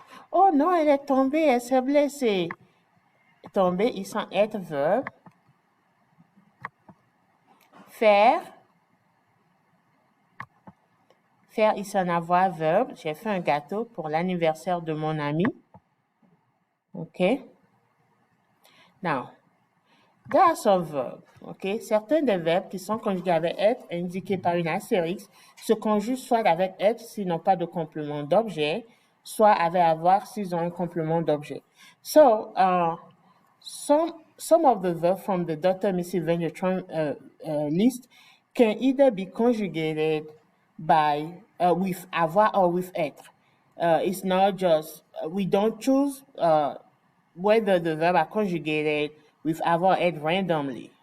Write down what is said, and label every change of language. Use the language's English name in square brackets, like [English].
[French] Oh non, elle est tombée, elle s'est blessée. [English] Tomber is an être verbe. [French] Faire. [English] Faire is an avoir verbe. [French] J'ai fait un gâteau pour l'anniversaire de mon ami. Ok. [English] Now, there are some verbs. Ok. [French] Certains des verbes qui sont conjugués avec être, indiqués par une astérisque, se conjuguent soit avec être s'ils n'ont pas de complément d'objet, soit avec avoir s'ils ont un complément d'objet. [English] So, some of the verbs from the Dr. Missy Van der Trom list can either be conjugated by with avoir or with être. It's not just we don't choose whether the verb are conjugated with avoir or être randomly.